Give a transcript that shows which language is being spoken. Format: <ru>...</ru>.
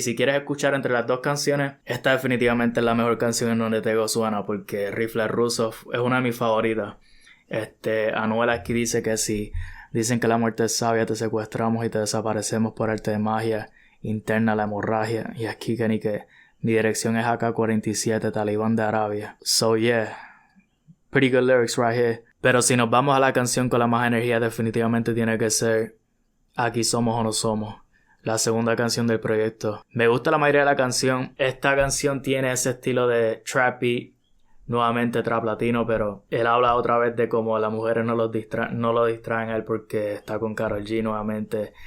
<es>Si quieres escuchar entre las dos canciones, esta definitivamente es la mejor canción en donde Tego suena, porque Rifles Rusos es una de mis favoritas. Anuel aquí dice que si dicen que la muerte es sabia, te secuestramos y te desaparecemos por arte de magia interna la hemorragia. Y aquí que ni que mi dirección es AK-47, talibán de Arabia.</es> <en>So yeah, pretty good lyrics right here.</en> <es>Pero si nos vamos a la canción con la más energía, definitivamente tiene que ser Aquí somos o no somos, la segunda canción del proyecto. Me gusta la mayoría de la canción. Esta canción tiene ese estilo de trap beat, nuevamente trap latino, pero él habla otra vez de cómo las mujeres no lo distraen a él porque está con Karol G nuevamente.</es>